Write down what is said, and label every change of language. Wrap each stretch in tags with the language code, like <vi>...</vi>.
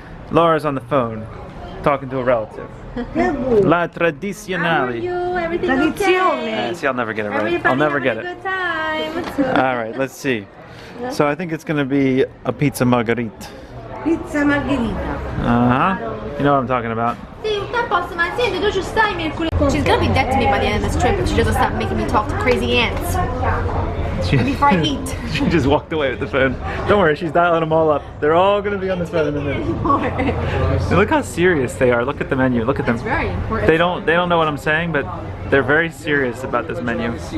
<en>Laura's on the phone talking to a relative.</en> <it>La tradizionale.</it> <en>Everything okay? See, I'll never get it right. I'll never get it. Good time. All right, let's see. So I think it's going to be a pizza margherita. Pizza margherita. Uh-huh. You know what I'm talking about.</en> <it>Sì, tutto a posto, ma senti, tu ci stai mercoledì?</it> <en>She's gonna be dead to me by the end of this trip if she doesn't stop making me talk to crazy ants. Before I eat. She just walked away with the phone. Don't worry, she's dialing them all up. They're all gonna be on the phone in a minute. And look how serious they are. Look at the menu. Look at them. It's very important. They don't know what I'm saying, but they're very serious about this menu.</en>